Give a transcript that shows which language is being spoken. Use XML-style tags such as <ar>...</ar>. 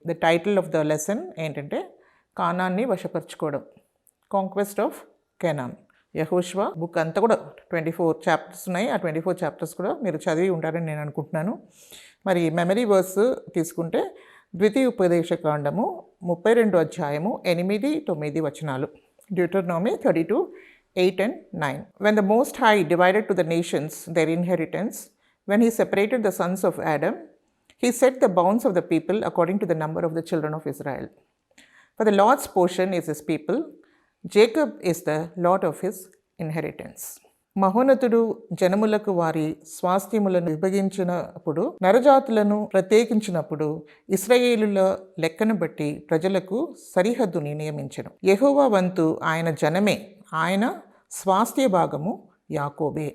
<en>the title of the lesson</en> <te>ఏంటంటే కానాన్ని వశపరుచుకోవడం,</te> <en>Conquest of Canaan.</en> <te>యెహోషువ book అంతా కూడా 24 చాప్టర్స్ ఉన్నాయి. ఆ 24 చాప్టర్స్ కూడా మీరు చదివి ఉంటారని నేను అనుకుంటున్నాను. మరి మెమరీ వర్స్ తీసుకుంటే ద్వితీయోపదేశకాండము 32 అధ్యాయము 8-9 వచనాలు.</te> <en>Deuteronomy 32, 8 and 9. When the Most High divided to the nations their inheritance, when he separated the sons of Adam, he set the bounds of the people according to the number of the children of Israel. For the Lord's portion is his people, Jacob is the lot of his inheritance.</en> <te>మహోన్నతుడు జనములకు వారి స్వాస్థ్యములను విభజించినప్పుడు, నరజాతులను ప్రత్యేకించినప్పుడు ఇశ్రాయేలుల లెక్కను బట్టి ప్రజలకు సరిహద్దుని నియమించెను. యెహోవా వంతు ఆయన జనమే, ఆయన స్వాస్థ్య భాగము యాకోబే.</te>